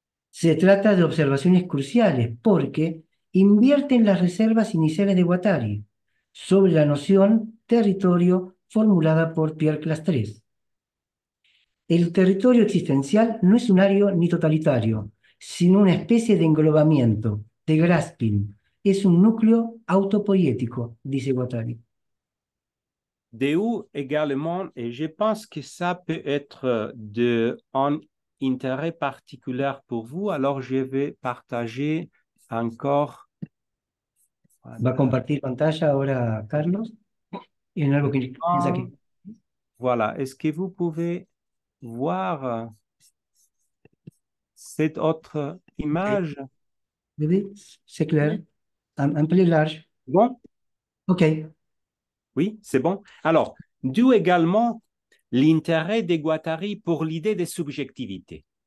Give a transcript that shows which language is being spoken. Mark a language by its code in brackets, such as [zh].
[es] Se trata de observaciones cruciales porque invierten las reservas iniciales de Guattari sobre la noción territorio formulada por Pierre Clastres. El territorio existencial no es unario ni totalitario, sino una especie de englobamiento, de grasping. Es un núcleo autopoético, dice Guattari. [fr] De où également, et je pense que ça peut être un intérêt particulier pour vous, alors je vais partager encore. [es] Va a compartir pantalla ahora Carlos en algo que piensa que... [fr] Voilà, est-ce que vous pouvez voir cette autre image? Bébé, c'est clair. Un peu large. Bon, OK. oui, c'est bon. Alors, d'où également l'intérêt de Guattari pour l'idée de subjectivité.